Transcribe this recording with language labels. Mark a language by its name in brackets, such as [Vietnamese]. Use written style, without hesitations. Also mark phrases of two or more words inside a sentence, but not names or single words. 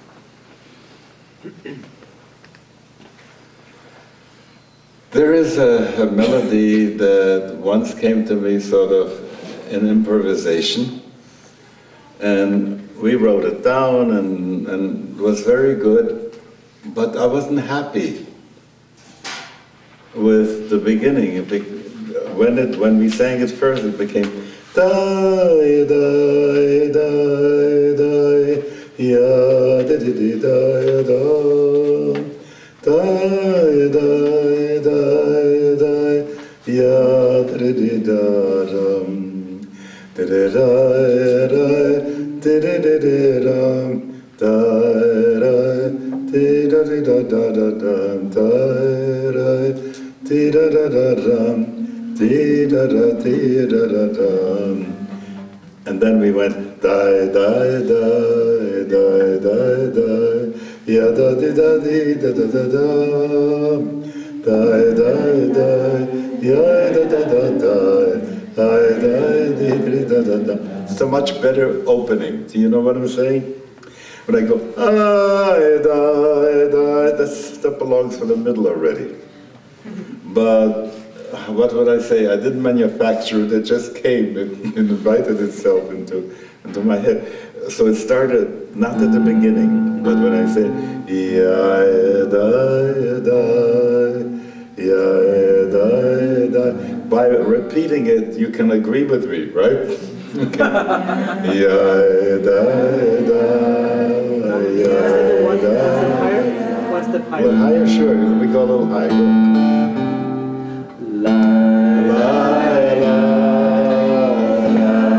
[English] There is a melody that once came to me sort of in improvisation, and we wrote it down and it was very good, but I wasn't happy with the beginning. When we sang it first, it became die, die, die, die, ya, di, di, di, die, die, die, die, die, die, ya, di, di, da, dum, di, di, da, da, di, di, di, di, dum, da, da, di, da, di, da, da, da, dum, da, da, di, da, da, da, dum. And then we went die, die, die, die, die, die, ya da di da di da da da da, die, die, die, ya da da da da, die, die di da da da. It's a much better opening. Do you know what I'm saying? When I go die, die, die, that belongs for the middle already. But what would I say? I didn't manufacture it, it just came, it invited itself into my head. So it started not at the beginning, but when I say, by repeating it, you can agree with me, right? One step higher? A little higher, sure. We go a little higher. La la la la